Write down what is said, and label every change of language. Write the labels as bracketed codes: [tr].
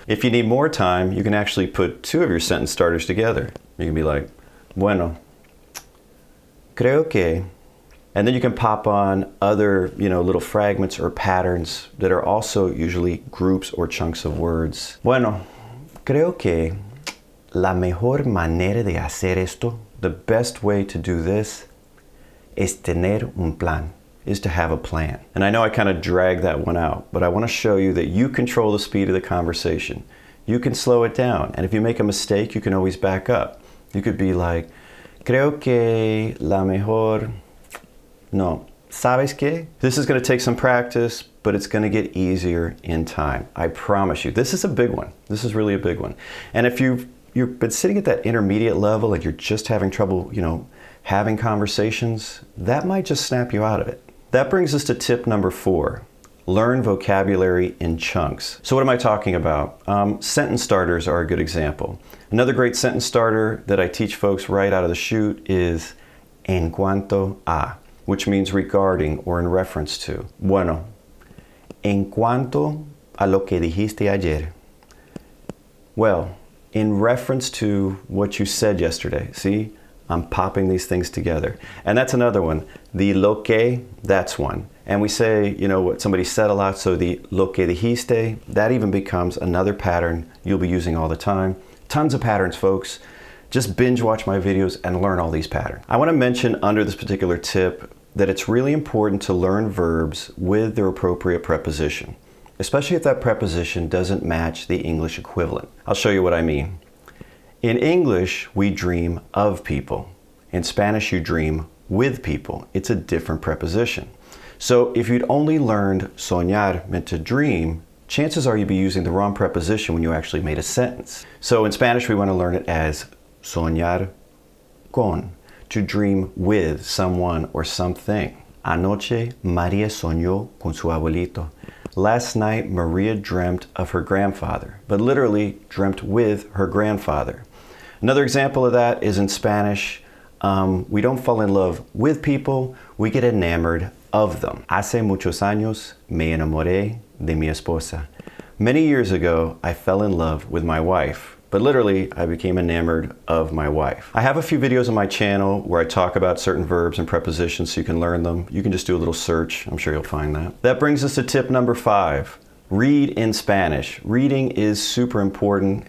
[en] If you need more time, you can actually put 2 of your sentence starters together. You can be like, [es] bueno, creo que. [en] And then you can pop on other, little fragments or patterns that are also usually groups or chunks of words. [es] Bueno, creo que la mejor manera de hacer esto, [en] the best way to do this, [es] es tener un plan. [en] Is to have a plan. And I know I kind of dragged that one out, but I want to show you that you control the speed of the conversation. You can slow it down, and if you make a mistake, you can always back up. You could be like, [es] creo que la mejor, no, ¿sabes qué? [en] This is going to take some practice, but it's going to get easier in time. I promise you. This is a big one. This is really a big one. And if you've been sitting at that intermediate level and you're just having trouble, having conversations, that might just snap you out of it. That brings us to tip number 4. Learn vocabulary in chunks. So what am I talking about? Sentence starters are a good example. Another great sentence starter that I teach folks right out of the chute is en cuanto a, which means regarding or in reference to. [es] Bueno, en cuanto a lo que dijiste ayer. [en] Well, in reference to what you said yesterday. See? I'm popping these things together. And that's another one. The lo que, that's one. And we say, what somebody said a lot, so the [es] lo que dijiste, [en] that even becomes another pattern you'll be using all the time. Tons of patterns, folks. Just binge watch my videos and learn all these patterns. I want to mention under this particular tip that it's really important to learn verbs with their appropriate preposition, especially if that preposition doesn't match the English equivalent. I'll show you what I mean. In English, we dream of people. In Spanish, you dream with people. It's a different preposition. So if you'd only learned soñar, meant to dream, chances are you'd be using the wrong preposition when you actually made a sentence. So in Spanish, we want to learn it as soñar con, to dream with someone or something. [es] Anoche, María soñó con su abuelito. [en] Last night, Maria dreamt of her grandfather, but literally dreamt with her grandfather. Another example of that is in Spanish. We don't fall in love with people, we get enamored of them. [es] Hace muchos años me enamoré de mi esposa. [en] Many years ago, I fell in love with my wife, but literally, I became enamored of my wife. I have a few videos on my channel where I talk about certain verbs and prepositions so you can learn them. You can just do a little search. I'm sure you'll find that. That brings us to tip number 5. Read in Spanish. Reading is super important.